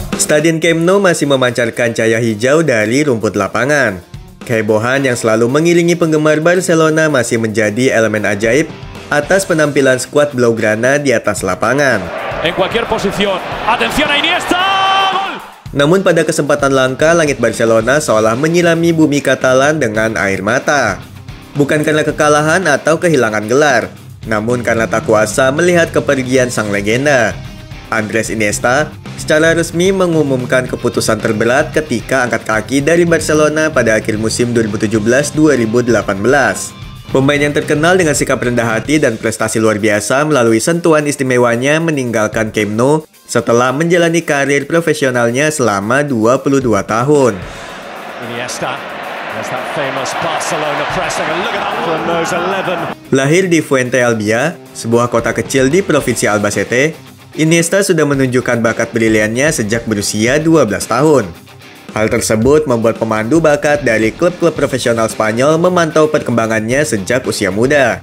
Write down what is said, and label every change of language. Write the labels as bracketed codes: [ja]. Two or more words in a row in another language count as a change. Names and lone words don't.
[id] Stadion Camp Nou masih memancarkan cahaya hijau dari rumput lapangan. Kehebohan yang selalu mengiringi penggemar Barcelona masih menjadi elemen ajaib atas penampilan skuad Blaugrana di atas lapangan. [es] En cualquier posición. Atención a Iniesta! Gol! [id] Namun pada kesempatan langka, langit Barcelona seolah menyirami bumi Katalan dengan air mata. Bukan karena kekalahan atau kehilangan gelar, namun karena tak kuasa melihat kepergian sang legenda. Andres Iniesta secara resmi mengumumkan keputusan terberat ketika angkat kaki dari Barcelona pada akhir musim 2017-2018. Pemain yang terkenal dengan sikap rendah hati dan prestasi luar biasa melalui sentuhan istimewanya meninggalkan Camp Nou setelah menjalani karir profesionalnya selama 22 tahun. Iniesta. [en] There's that famous Barcelona pressing and look at that one, those 11. [id] Lahir di Fuente Albia, sebuah kota kecil di provinsi Albacete, Iniesta sudah menunjukkan bakat briliannya sejak berusia 12 tahun. Hal tersebut membuat pemandu bakat dari klub-klub profesional Spanyol memantau perkembangannya sejak usia muda.